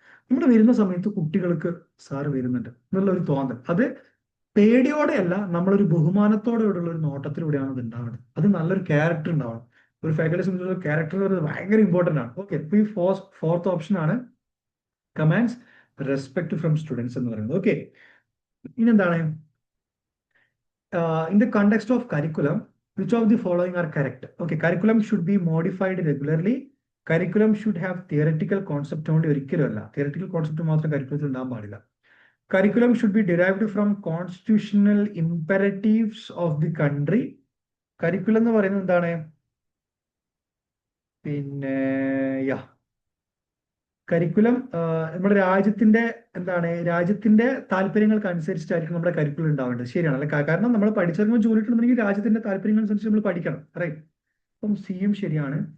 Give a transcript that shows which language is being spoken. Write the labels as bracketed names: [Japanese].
[Malayalam] നമ്മൾ വരുന്ന സമയത്ത് കുട്ടികൾക്ക് സാറ് വരുന്നുണ്ട് എന്നുള്ള ഒരു തോന്നൽ, അത് പേടിയോടെയല്ല, നമ്മളൊരു ബഹുമാനത്തോടെയുള്ള ഒരു നോട്ടത്തിലൂടെയാണ് അത് ഉണ്ടാവേണ്ടത്. അത് നല്ലൊരു ക്യാരക്ടർ ഉണ്ടാവണം. ഒരു ഫാക്കൽറ്റി സംബന്ധിച്ചുള്ള ക്യാരക്ടർ എന്ന് പറയുന്നത് ഭയങ്കര ഇമ്പോർട്ടന്റ് ആണ്. ഓക്കെ, ഈ ഫോർത്ത് ഓപ്ഷൻ ആണ് കമാൻഡ്സ് റെസ്പെക്ട് ഫ്രം സ്റ്റുഡൻസ് എന്ന് പറയുന്നത്. ഓക്കെ, ഇനി എന്താണ്? [English] In the context of curriculum, which of the following are correct? Okay, curriculum should be modified regularly. Curriculum should have theoretical concept only. [Malayalam] ഒരിക്കലുമല്ല, theoretical concept മാത്രം curriculum ഉണ്ടാകാൻ പാടില്ല. [English] Curriculum should be derived from constitutional imperatives of the country. [Malayalam] Curriculum എന്ന് പറയുന്നത് എന്താണ്? പിന്നെ curriculum നമ്മുടെ രാജ്യത്തിന്റെ രാജ്യത്തിന്റെ താല്പര്യങ്ങൾക്ക് അനുസരിച്ചിട്ടായിരിക്കും നമ്മുടെ കരിക്കുലം ഉണ്ടാവേണ്ടത്. ശരിയാണ് അല്ലെ? കാരണം നമ്മൾ പഠിച്ചിറങ്ങുമ്പോൾ ജോലി കിട്ടണമെങ്കിൽ രാജ്യത്തിന്റെ താല്പര്യങ്ങൾ അനുസരിച്ച് നമ്മൾ പഠിക്കണം. റൈറ്റ്. അപ്പം സിയും ശരിയാണ്.